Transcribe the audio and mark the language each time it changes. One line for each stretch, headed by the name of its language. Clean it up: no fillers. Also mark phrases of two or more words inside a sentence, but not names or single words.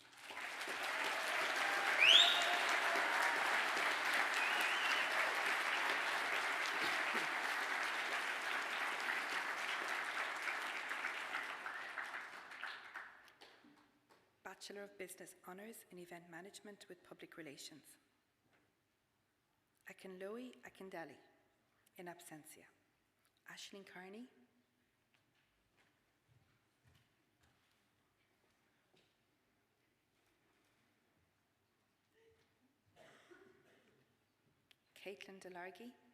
English: Bachelor of Business Honours in Event Management with Public Relations. Akinloe Akindele, in absentia. Aisling Carney. Caitlin Delargy.